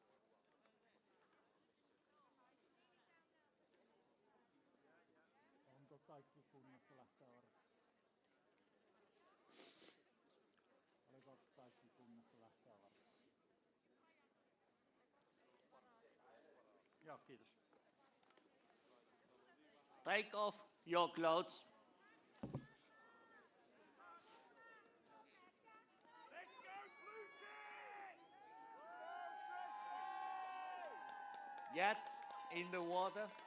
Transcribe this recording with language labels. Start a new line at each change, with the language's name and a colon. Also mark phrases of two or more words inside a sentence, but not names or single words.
Finnish: Onko kaikki kunnossa lähtöä varten? Oliko kaikki kunnossa lähtöä varten? Joo, kiitos.
English: Take off your clothes. Get in the water.